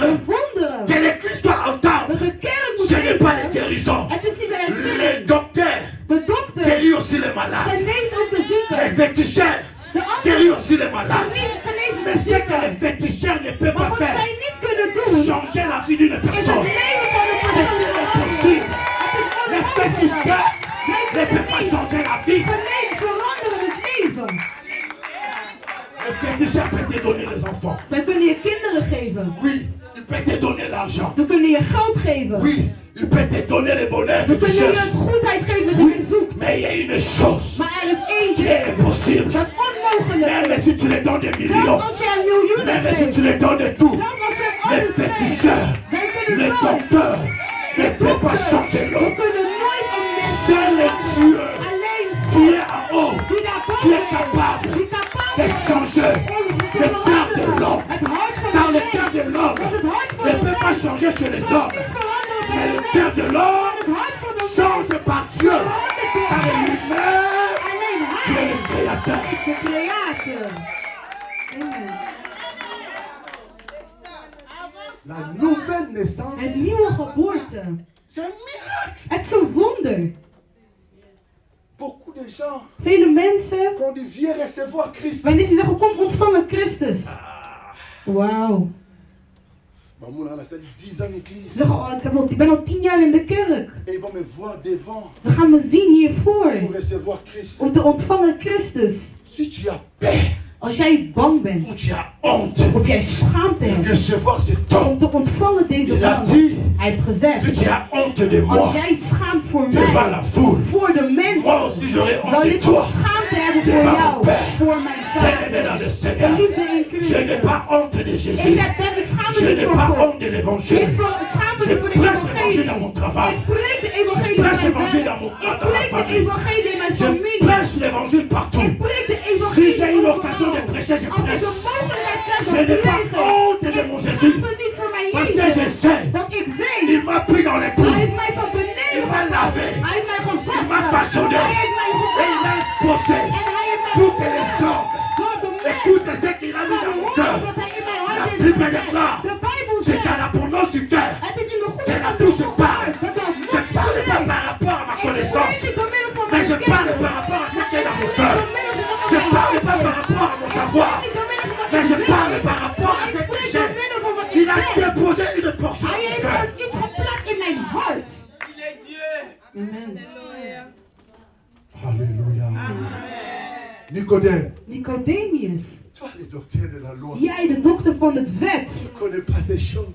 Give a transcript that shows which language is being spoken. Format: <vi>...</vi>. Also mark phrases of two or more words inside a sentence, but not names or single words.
<nl>een wonderen,</nl> <fr>que l'Église doit entendre,</fr> <nl>dat de kerk moet</nl> <fr>ce n'est pas les</fr> <nl>weten.</nl> <fr>guérisons.</fr> <nl>Het is niet de</nl> <fr>Les</fr> <nl>herstelling.</nl> <fr>docteurs</fr> <nl>De dokter</nl> <fr>guérissent aussi les malades.</fr> <nl>geneest ook de</nl> <fr>Les</fr> <nl>zieken.</nl> <fr>féticheurs</fr> <nl>De</nl> <fr>guérissent</fr> <nl>anderen</nl> <fr>aussi les malades.</fr> <nl>genezen</nl> <fr>Mais</fr> <nl>de</nl> <fr>ce que les</fr> <nl>zieken.</nl> <fr>féticheurs ne peuvent</fr> <nl>Maar</nl> <fr>pas</fr> <nl>wat</nl> <fr>faire,</fr> <nl>zij niet kunnen doen,</nl> <fr>changer la vie d'une</fr> <nl>is het</nl> <fr>personne.</fr> <nl>leven van een</nl> <fr>C'est</fr> <nl>persoon</nl> <fr>impossible.</fr> <nl>veranderen.</nl> <fr>Les</fr> <nl>Het is</nl> <fr>féticheurs</fr> <nl>onmogelijk.</nl> <fr>ne peuvent pas changer la vie.</fr> <nl>Veranderen het leven.</nl> <fr>Les féticheurs peuvent te donner les enfants.</fr> <nl>Zij kunnen je kinderen geven.</nl> <fr>Oui, ils peuvent te donner l'argent.</fr> <nl>Ze kunnen je geld geven.</nl> <fr>Oui, ils peuvent te donner le bonheur que</fr> <nl>Ze</nl> <fr>tu</fr> <nl>kunnen je</nl> <fr>cherches.</fr> <nl>goedheid geven die je</nl> <fr>Oui,</fr> <nl>zoekt.</nl> <fr>mais il y a une chose</fr> <nl>Maar er is</nl> <fr>qui</fr> <nl>eentje</nl> <fr>est impossible.</fr> <nl>dat onmogelijk</nl> <fr>Même</fr> <nl>is.</nl> <fr>si tu les donnes des</fr> <nl>Zelfs</nl> <fr>millions,</fr> <nl>als je miljoenen</nl> <fr>même si</fr> <nl>geeft.</nl> <fr>tu les donnes tout,</fr> <nl>Zelfs als je</nl> <fr>les</fr> <nl>alles geeft.</nl> <fr>féticheurs,</fr> <nl>Zij</nl> <fr>les</fr> <nl>kunnen nooit.</nl> <fr>docteurs ne peuvent pas changer</fr> <nl>Ze</nl> <fr>l'homme.</fr> <nl>kunnen nooit een mens</nl> <fr>C'est le Dieu</fr> <nl>alleen</nl> <fr>qui est en haut,</fr> <nl>die daar</nl> <fr>qui</fr> <nl>boven</nl> <fr>est</fr> <nl>is.</nl> <fr>capable</fr> <nl>Die capabel</nl> <fr>de</fr> <nl>is</nl> <fr>changer</fr> <nl>om te</nl> <fr>le cœur de</fr> <nl>veranderen.</nl> <fr>l'homme.</fr> <nl>Het hart van</nl> <fr>Car le</fr> <nl>de</nl> <fr>cœur de</fr> <nl>mens.</nl> <fr>l'homme</fr> <nl>Want het hart van</nl> <fr>ne</fr> <nl>de</nl> <fr>peut pas</fr> <nl>mens</nl> <fr>changer chez les</fr> <nl>kan</nl> <fr>hommes.</fr> <nl>niet veranderen bij</nl> <fr>Mais</fr> <nl>de</nl> <fr>le</fr> <nl>mens.</nl> <fr>cœur de l'homme</fr> <nl>Het hart van de mens</nl> <fr>change par Dieu. Car</fr> <nl>verandert door</nl> <fr>lui-même,</fr> <nl>alleen</nl> <fr>qui est</fr> <nl>hij</nl> <fr>le créateur.</fr> <nl>is de creator. Amen.</nl> <fr>La nouvelle naissance,</fr> <nl>Het nieuwe geboorte.</nl> <fr>c'est un miracle.</fr> <nl>Het is een wonder.</nl> <fr>Beaucoup de gens,</fr> <nl>Vele mensen,</nl> <fr>quand ils viennent recevoir Christ,</fr> <nl>wanneer ze zeggen, kom ontvangen Christus. Wauw.</nl> <fr>bah, moi, là, c'est 10 ans</fr> <nl>Ze</nl> <fr>d'église.</fr> <nl>zeggen, oh, ik ben al 10 jaar in de kerk.</nl> <fr>Et ils vont me voir devant</fr> <nl>Ze gaan me zien hiervoor.</nl> <fr>pour recevoir Christ.</fr> <nl>Om te ontvangen Christus.</nl> <fr>Si tu as peur</fr> <nl>Als jij bang bent,</nl> <fr>ou tu as honte</fr> <nl>of jij schaamte</nl> <fr>de</fr> <nl>hebt</nl> <fr>recevoir cet</fr> <nl>om</nl> <fr>homme,</fr> <nl>te ontvangen deze</nl> <fr>il a</fr> <nl>man.</nl> <fr>dit,</fr> <nl>Hij heeft</nl> <fr>si</fr> <nl>gezegd,</nl> <fr>tu as honte de</fr> <nl>als</nl> <fr>moi</fr> <nl>jij schaamt voor</nl> <fr>devant</fr> <nl>mij,</nl> <fr>la foule,</fr> <nl>voor de</nl> <fr>moi</fr> <nl>mensen,</nl> <fr>aussi j'aurai</fr> <nl>zal</nl> <fr>honte de</fr> <nl>ik</nl> <fr>toi.</fr> <nl>ook schaamte hebben voor</nl> <fr>Devant</fr> <nl>jou,</nl> <fr>mon Père.</fr> <nl>voor mijn</nl> <fr>Bien-aimé</fr> <nl>vader.</nl> <fr>dans le</fr> <nl>De</nl> <fr>Seigneur,</fr> <nl>liefde in</nl> <fr>je n'ai</fr> <nl>Christus.</nl> <fr>pas honte de Jésus.</fr> <nl>Ik schaam</nl> <fr>Je</fr> <nl>me</nl> <fr>n'ai</fr> <nl>niet</nl> <fr>pas</fr> <nl>voor God.</nl> <fr>honte de l'évangile.</fr> <nl>Ik schaam me</nl> <fr>Je</fr> <nl>niet voor de</nl> <fr>prêche l'évangile dans</fr> <nl>evangelie.</nl> <fr>mon travail.</fr> <nl>Ik preek de evangelie</nl> <fr>Je</fr> <nl>in</nl> <fr>prêche</fr> <nl>mijn</nl> <fr>l'évangile</fr> <nl>werk.</nl> <fr>dans mon-</fr> <nl>Ik</nl> <fr>dans ma</fr> <nl>preek de</nl> <fr>famille.</fr> <nl>evangelie in mijn</nl> <fr>Je</fr> <nl>familie.</nl> <fr>prêche l'évangile partout.</fr> <nl>Ik preek de</nl> <fr>Si</fr> <nl>evangelie</nl> <fr>j'ai une</fr> <nl>overal.</nl> <fr>occasion de prêcher, je</fr> <nl>Als ik</nl> <fr>prêche.</fr> <nl>de mogelijkheid krijg</nl> <fr>Je</fr> <nl>om</nl> <fr>n'ai</fr> <nl>te</nl> <fr>pas</fr> <nl>preken,</nl> <fr>honte de mon</fr> <nl>ik</nl> <fr>Jésus.</fr> <nl>schaam me niet voor mijn</nl> <fr>Parce que je</fr> <nl>Jezus.</nl> <fr>sais,</fr> <nl>Want ik</nl> <fr>il</fr> <nl>weet,</nl> <fr>m'a pris dans les</fr> <nl>hij</nl> <fr>pieds.</fr> <nl>heeft mij van</nl> <fr>Il</fr> <nl>beneden</nl> <fr>m'a</fr> <nl>gebracht.</nl> <fr>lavé.</fr> <nl>Hij heeft mij</nl> <fr>Il m'a</fr> <nl>gewassen.</nl> <fr>façonné.</fr> <nl>Hij heeft mij</nl> <fr>Et il</fr> <nl>gedaan.</nl> <fr>m'a exposé</fr> <nl>En hij heeft mij</nl> <fr>toutes les sortes.</fr> <nl>door de</nl> <fr>Et</fr> <nl>mens.</nl> <fr>tout ce qu'il a mis</fr> <nl>Door</nl> <fr>dans</fr> <nl>de</nl> <fr>mon</fr> <nl>woorden</nl> <fr>cœur.</fr> <nl>wat hij in mijn</nl> <fr>La</fr> <nl>hart heeft</nl> <fr>Bible</fr> <nl>gezet.</nl> <fr>déclare,</fr> <nl>De Bijbel</nl> <fr>c'est</fr> <nl>zegt,</nl> <fr>à l'abondance du cœur.</fr> <nl>het is in de goede</nl> <fr>Que la</fr> <nl>van</nl> <fr>bouche</fr> <nl>de</nl> <fr>parle.</fr> <nl>hart. Dat de</nl> <fr>Je</fr> <nl>mond</nl> <fr>ne parle pas</fr> <nl>spreekt.</nl> <fr>par rapport à ma</fr> <nl>Ik</nl> <fr>connaissance,</fr> <nl>spreek niet door middel van</nl> <fr>mais</fr> <nl>mijn</nl> <fr>je parle</fr> <nl>kennis.</nl> <fr>par rapport à ce qui est dans mon</fr> <nl>Ik</nl> <fr>cœur.</fr> <nl>spreek door middel van wat</nl> <fr>Je</fr> <nl>in mijn</nl> <fr>parle</fr> <nl>hart</nl> <fr>pas par</fr> <nl>is.</nl> <fr>rapport à mon savoir,</fr> <nl>Ik spreek niet door middel van wat</nl> <fr>mais</fr> <nl>ik</nl> <fr>je</fr> <nl>weet.</nl> <fr>parle par rapport à</fr> <nl>Ik</nl> <fr>ce que</fr> <nl>spreek</nl> <fr>j'ai.</fr> <nl>door middel van wat ik</nl> <fr>Il a</fr> <nl>weet.</nl> <fr>déposé une portion</fr> <nl>Hij</nl> <fr>dans mon</fr> <nl>heeft</nl> <fr>cœur.</fr> <nl>iets geplaatst in mijn hart.</nl> <fr>Il est Dieu.</fr> <nl>Amen.</nl> <fr>Alléluia. Nicodème,</fr> <nl>Nicodemus,</nl> <fr>toi le docteur de la loi,</fr> <nl>jij de dokter van het wet.</nl> <fr>tu ne connais pas ces choses.</fr>